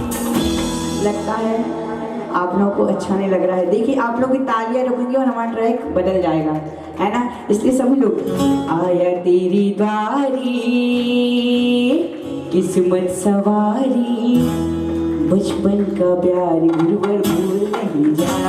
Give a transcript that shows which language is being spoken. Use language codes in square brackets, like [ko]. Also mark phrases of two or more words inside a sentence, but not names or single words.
[hi] लगता है आप लोगों को अच्छा नहीं लग रहा है। देखिए आप लोग की तालियां रुकेंगी और हमारा ट्रैक बदल जाएगा, है ना? इसलिए सभी लोग आया तेरी गाड़ी किस्मत सवारी, बचपन का प्यार गुरुवर भूल नहीं जाना